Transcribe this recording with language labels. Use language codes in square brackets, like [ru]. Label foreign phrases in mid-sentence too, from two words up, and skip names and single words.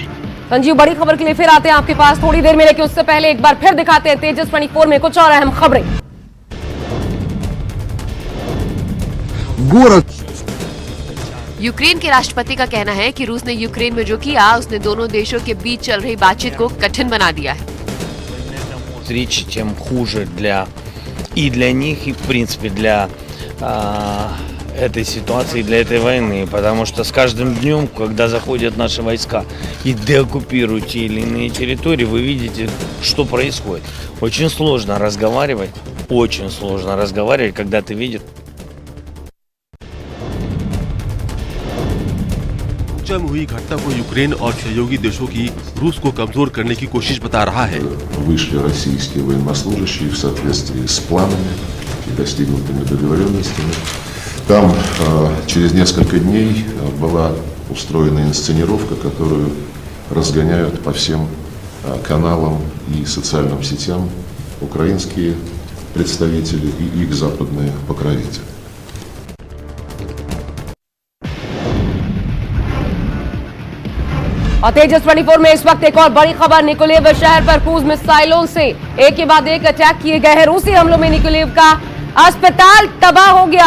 [hi] संजीव, बड़ी खबर के लिए फिर आते हैं आपके पास थोड़ी देर में, लेकिन उससे पहले एक बार फिर दिखाते हैं तेजस 24 में कुछ और अहम खबरें। यूक्रेन के राष्ट्रपति का कहना है कि रूस ने यूक्रेन में जो किया उसने दोनों देशों के बीच चल रही बातचीत को कठिन बना दिया है। [ru] Встречи, тем хуже и для них, и в принципе для этой ситуации, для этой войны, потому что с каждым днем, когда заходят наши войска и деоккупируют те или иные территории, вы видите, что происходит. Очень сложно разговаривать, когда ты видишь. [hi] बूचा में हुई घटना को यूक्रेन और सहयोगी देशों की रूस को कमजोर करने की कोशिश बता रहा है। [ru] Вышли российские военнослужащие в соответствии с планами и достигнутыми договоренностями. Там через несколько дней была устроена инсценировка, которую разгоняют по всем каналам и социальным сетям украинские представители и их западные покровители. [hi] और तेजस 24 में इस वक्त एक और बड़ी खबर, निकोलेव शहर पर क्रूज मिसाइलों से एक के बाद एक अटैक किए गए हैं। रूसी हमलों में निकोलेव का अस्पताल तबाह हो गया।